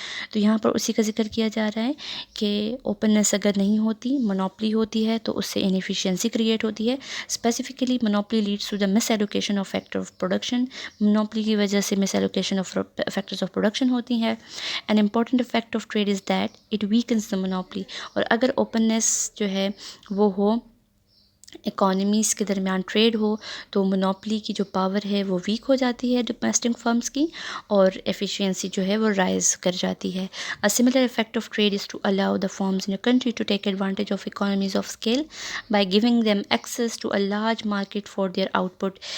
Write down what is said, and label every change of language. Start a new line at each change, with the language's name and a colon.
Urdu: تو یہاں پر اسی کا ذکر کیا جا رہا ہے کہ اوپننس اگر نہیں ہوتی مونوپلی ہوتی ہے تو اس سے انیفیشینسی کریٹ ہوتی ہے.
English: Specifically monopoly leads to the miss allocation of factor of production.
Urdu: Monopoly کی وجہ سے مس allocation of factors of production ہوتی ہے.
English: An important effect of trade is that it weakens the monopoly.
Urdu: اور اگر اوپننس جو ہے وہ ہو اکانومیز کے درمیان ٹریڈ ہو تو مونوپلی کی جو پاور ہے وہ ویک ہو جاتی ہے ڈومیسٹک فرمز کی اور ایفیشینسی جو ہے وہ رائز کر جاتی ہے.
English: A similar effect of trade is to allow the firms in a country to take advantage of economies of scale by giving them access to a large market for their output.